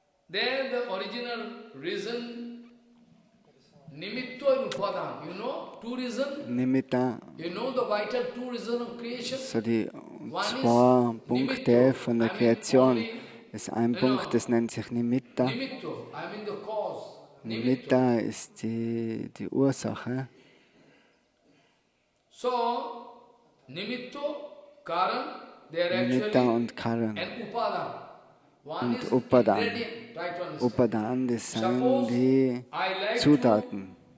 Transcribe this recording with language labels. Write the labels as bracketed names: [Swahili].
[English] There the original reason Nimitto and Upadana, you know, 2 reasons. Nimitta. You know the vital 2 reasons of creation. [German] So die 2 Punkte von der Kreation. Das ist ein Punkt, das nennt sich Nimitta. [English] Nimitto, I mean the cause. [German] Nimitta ist die Ursache. [English] So, Nimitto, Karan, they are [German] Nimitta [English] actually [German] und Karan. [English] and Upadana. One is [German] Und Upadan. [English] ingredient, try to understand. [German] Upadan, das sind die Zutaten.